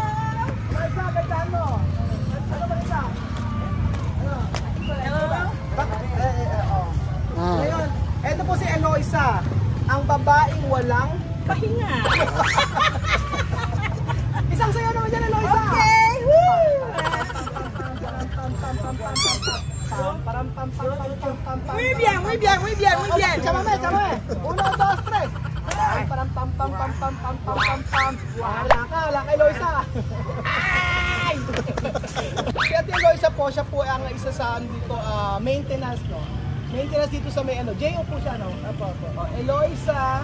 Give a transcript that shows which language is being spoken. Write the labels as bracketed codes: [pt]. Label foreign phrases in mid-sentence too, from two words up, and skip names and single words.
[tl] Eloisa, gandaan mo. Ano ba isa? Hello? Ngayon, eto po si Eloisa, ang babaeng walang Pahinga. isang sayo naman dyan, Eloisa! [en] Okay! Woo! [es] Muy bien, muy bien, muy bien, muy bien. [tl] Chámame. 1, 2, 3. Wala ka, Eloisa. Ay! Kaya si Eloisa po, siya po ang isa sa dito, maintenance, no? Maintenance dito sa may J.O. po siya, no? Eloisa